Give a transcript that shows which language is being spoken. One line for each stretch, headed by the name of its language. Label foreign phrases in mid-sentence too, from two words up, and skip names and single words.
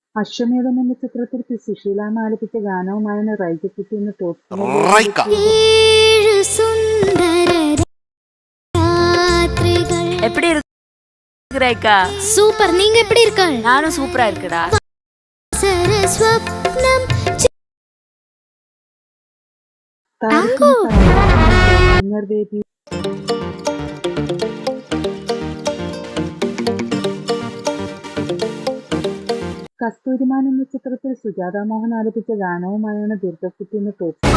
Malayalam: അശ്വമേധം എന്ന ചിത്രത്തിൽ പി സുശീലാമ്മ ആലപിച്ച ഗാനവുമായാണ് റൈജക്കുട്ടി എന്ന ടോപ്പ്
Tamil: எப்படி இருக்கு ரேகா? சூப்பர். நீங்க எப்படி இருக்கீங்க? நானும் சூப்பரா இருக்குடா.
Malayalam: സ്വപ്നം കസ്തൂരിമാൻ എന്ന ചിത്രത്തിൽ സുജാത മോഹൻ ആലപിച്ച ഗാനവുമായാണ് ദുർഗക്കുട്ടി എന്ന ടോപ്പ്